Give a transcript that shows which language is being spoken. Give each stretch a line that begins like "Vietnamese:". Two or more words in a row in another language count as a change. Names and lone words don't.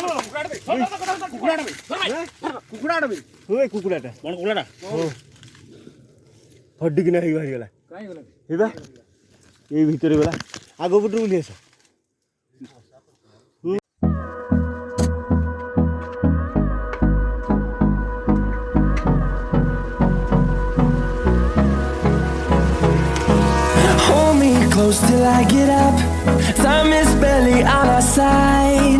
Odia: କୁକୁଡ଼ାଟା କଣ କୁକୁଡ଼ାଟା ହଡିକିନା ହେଇକି ବାହାରିଗଲା ହେବା ଏଇ ଭିତରେ ଗଲା ଆଗ ପଟରୁ ବୁଲି ଆସ
English: Hold me close till I get up. Time is barely on our side.